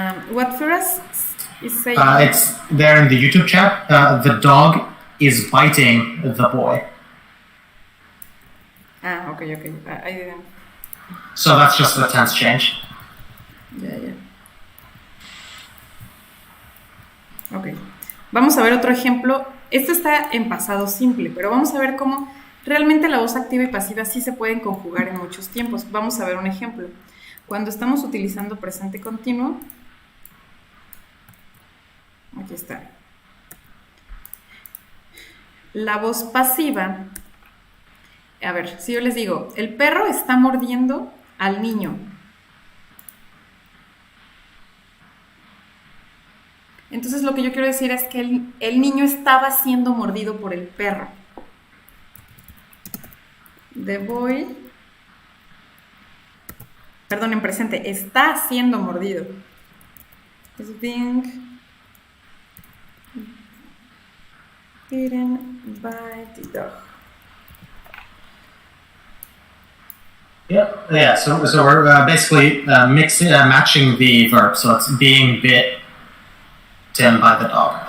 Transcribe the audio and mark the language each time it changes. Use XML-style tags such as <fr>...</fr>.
<en>What Firas is saying... it's there in the YouTube chat. The dog is biting the boy. Okay. I didn't... So that's just the tense change. Yeah. Ok.</en> <es>Vamos a ver otro ejemplo. Esto está en pasado simple, pero vamos a ver cómo realmente la voz activa y pasiva sí se pueden conjugar en muchos tiempos. Vamos a ver un ejemplo. Cuando estamos utilizando presente continuo, aquí está. La voz pasiva, a ver, si yo les digo, el perro está mordiendo al niño. Entonces lo que yo quiero decir es que el niño estaba siendo mordido por el perro.</es> <en>The boy,</en> <es>perdón, en presente, está siendo mordido.</es> <en>Is being bitten by the dog. Yeah. So we're basically matching the verb. So it's being bitten by the dog.</en>